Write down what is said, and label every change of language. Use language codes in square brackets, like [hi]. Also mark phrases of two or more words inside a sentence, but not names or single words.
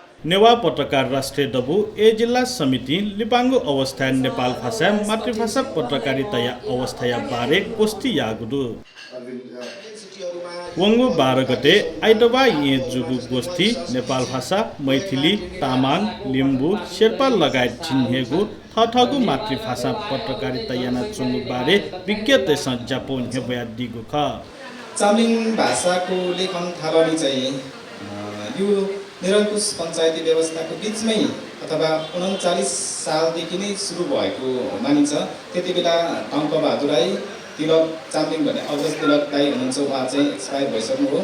[new] नेवा पत्रकार राष्ट्रिय दबु ए जिल्ला समिति लिपाङ्गु अवस्था नेपाल भाषा मातृभाषा पत्रकारिता अवस्था बारे कोस्ती यागुदु वंगु 12 गते आइतबार ये जुगु गोष्ठी नेपाल भाषा मैथिली तामाङ लिम्बू शेर्पा लगायत छिन्हेगु थथगु मातृभाषा पत्रकारिता याना चुंगु बारे विज्ञतेसँग जापोन हेबया दिगु ख [ne] चाम्लिङ भाषाको लेखन थालनी चाहिँ यो निरङ्कुश पञ्चायती व्यवस्थाको बीचमै अथवा 39 सालदेखि नै सुरु भएको मानिन्छ। त्यतिबेला टङ्कबहादुर राई तिलक चाम्लिङ भन्ने अग्रज तिलक दाई हुनुहुन्छ, उहाँ चाहिँ एक्सपायर भइसक्नु हो।